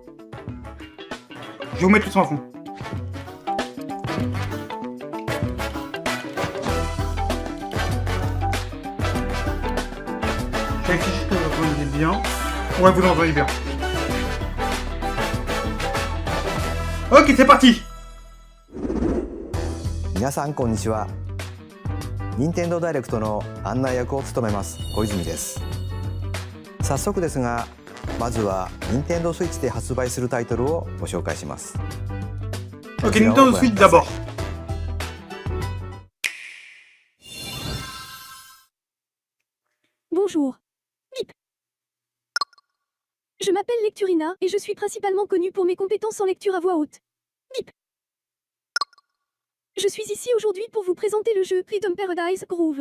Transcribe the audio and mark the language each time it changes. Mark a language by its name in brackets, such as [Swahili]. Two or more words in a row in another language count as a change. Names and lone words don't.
[French] Je vais vous mettre tout ça en fond. Je vérifie juste que vous entendez bien. Ouais, vous l'entendez bien. Ok, c'est parti. [Japanese] 皆さんこんにちは。任天堂ダイレクトの案内役を務めます小泉です。早速ですが、まずは任天堂スイッチで発売するタイトルをご紹介します。 [French] Ok, Nintendo Switch d'abord. Bonjour. Bip. Je m'appelle Lecturina et je suis principalement connue pour mes compétences en lecture à voix haute. Bip. Je suis ici aujourd'hui pour vous présenter le jeu Rhythm Paradise Groove.